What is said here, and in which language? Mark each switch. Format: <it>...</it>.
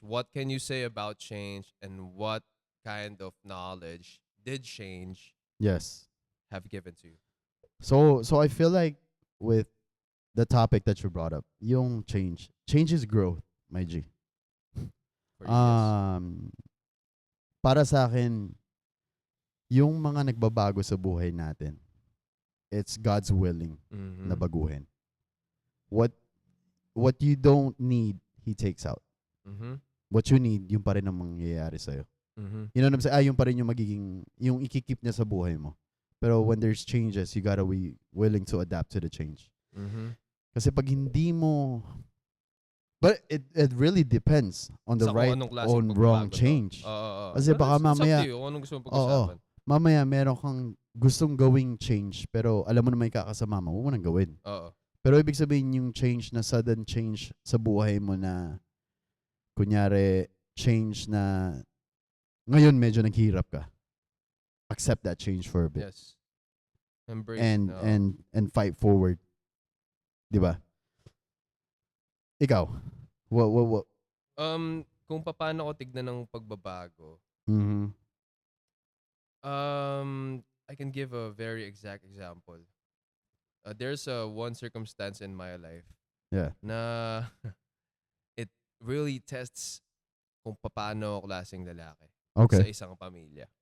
<en>What can you say about change? And what kind of knowledge did change Yes. have given to you? So I feel like with the topic that you brought up, yung change is growth, my G. For you, yes.</en> <tl>Para sa akin, yung mga nagbabago sa buhay natin,</tl> <en>it's God's willing</en> <tl>na baguhin.</tl> <en>What you don't need, He takes out. What you need,</en> <tl>yung pa rin ang mangyayari sa'yo.</tl> <en>You know what I'm saying?</en> <tl>Yung pa rin yung magiging, yung ikikip niya sa buhay mo.</tl> <en>Pero when there's changes, you gotta be willing to adapt to the change.</en> <tl>Kasi pag hindi mo,</tl> <en>but it really depends on the right or wrong change.</en> <tl>Kasi baka mamaya, mamaya meron kang gustong gawing change, pero alam mo na may kakasama mo, huwag mo nang gawin. Pero ibig sabihin yung change na sudden change sa buhay mo na, kunyari, change na ngayon medyo naghihirap ka.</tl> <en>Accept that change for a bit. Yes. Embrace and fight forward.</en> <tl>'Di ba? Ikaw.</tl> <en>What?</en> <tl>Kung paano ko tignan ng pagbabago.</tl> <en>I can give a very exact example. There's one circumstance in my life. Yeah.</en> <tl>Na</tl> <en>it really tests</en> <tl>kung paano ako klaseng lalaki.</tl> <en>Okay.</en> <tl>Sa isang pamilya.</tl>